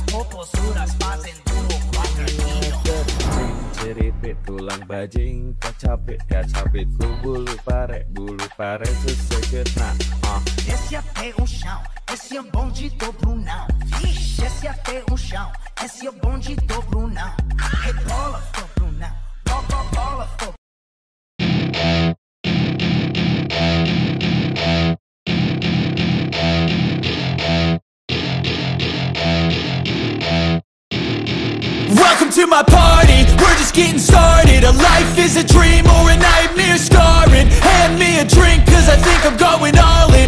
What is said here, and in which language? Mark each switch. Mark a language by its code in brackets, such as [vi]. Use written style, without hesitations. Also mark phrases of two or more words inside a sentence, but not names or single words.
[pt] posturas fazem duro 4 kilos. [su] Ceripit tulang bajing, kacapit ku bulu pare seseged na. [pt] Desce até o chão, esse é bonde do Brunão. Vixe, desce até o chão, esse é bonde do Brunão. Rebola, do Brunão, bola, do [en] Welcome to my party, we're just getting started. A life is a dream or a nightmare scarring. Hand me a drink cause I think I'm going all in.